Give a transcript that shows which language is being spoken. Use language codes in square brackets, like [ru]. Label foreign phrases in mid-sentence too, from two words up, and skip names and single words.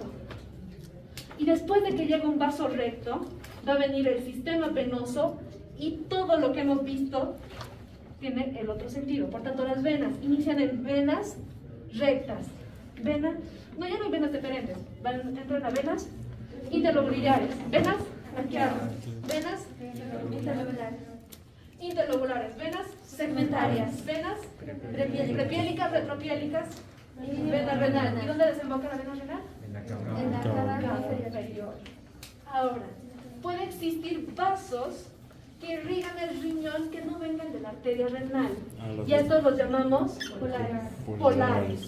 [es] Y después de que llega un vaso recto, va a venir el sistema venoso y todo lo que hemos visto tiene el otro sentido. Por tanto, las venas inician en venas rectas. Ya no hay venas diferentes, entran a venas interlobulares, venas arqueadas, venas interlobulares, venas segmentarias, venas prepiélicas, retropiélicas, vena renal. ¿Y dónde desemboca la vena renal? En la cava inferior. Ahora, puede existir vasos que irrigan el riñón que no vengan de la arteria renal. Y a estos los llamamos polares.